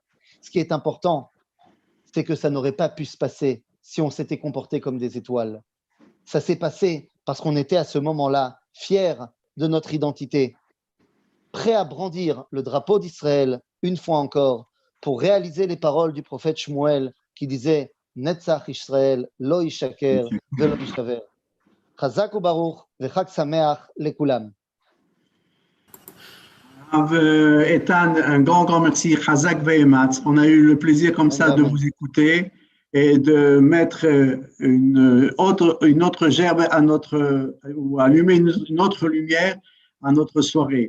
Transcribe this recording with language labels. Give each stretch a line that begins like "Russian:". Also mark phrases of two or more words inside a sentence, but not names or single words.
French: Ce qui est important, c'est que ça n'aurait pas pu se passer si on s'était comporté comme des étoiles. Ça s'est passé parce qu'on était à ce moment-là fiers de notre identité, prêts à brandir le drapeau d'Israël une fois encore pour réaliser les paroles du prophète Shmuel qui disait «
Hebrew: נצח ישראל, לא ישקר, ולא ישתבר ». חזק וברוך, וחג שמח לכולם.
French: Ethan, un grand merci.
Hebrew: חזק ואמץ.
French: On a eu le plaisir comme ça de vous écouter et de mettre une autre gerbe à ou allumer une autre lumière à notre soirée.